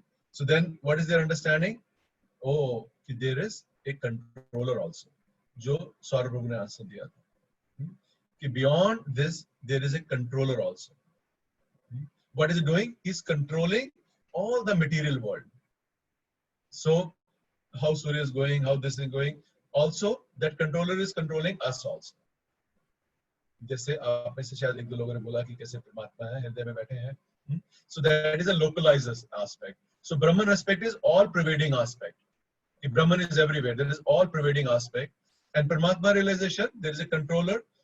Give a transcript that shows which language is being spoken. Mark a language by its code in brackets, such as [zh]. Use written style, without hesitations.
[en] So then what is their understanding? Oh, there is a controller also, [hi] जो सौरभ प्रभु ने answer दिया था, कि [en] beyond this there is a controller also. What is he doing? He's controlling all the material world. So how Surya is going, how this is going, also that controller is controlling us also. [hi] जैसे आप में से शायद एक दो लोगों ने बोला कि कैसे परमात्मा है, हृदय में बैठे हैं. [en] So that is a localized aspect. So Brahman aspect is all pervading aspect. If Brahman is everywhere, there is all pervading aspect. And Paramatma realization, there is a controller.